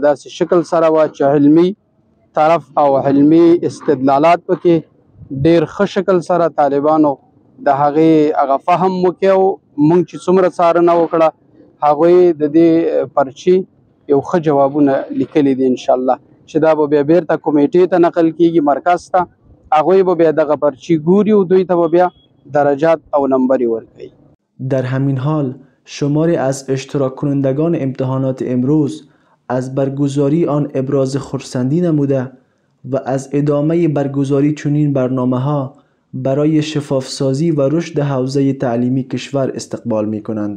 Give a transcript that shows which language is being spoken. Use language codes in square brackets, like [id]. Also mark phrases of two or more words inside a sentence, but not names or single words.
[ps] داسې شکل سره وه چې علمي طرف او علمي استدلالات پکې ډېر ښه شکل سره طالبانو د هغې هغه فهم وکړی او موږ چې څومره څارنه وکړه هغوی د دې پرچې یو ښه جوابونه لیکلي دي [ar] انشاءالله، [ps] چې دا به بیا بیرته کمیټې ته نقل کیږي مرکز ته، هغوی به بیا دغه پرچې ګوري او دوی ته به بیا درجات او نمبرې ورکوي. [fa] در همین حال شماری از اشتراک کنندگان امتحانات امروز از برگزاری آن ابراز خرسندی نموده و از ادامه برگزاری چنین برنامه‌ها برای شفافسازی و رشد حوزه تعلیمی کشور استقبال می‌کنند.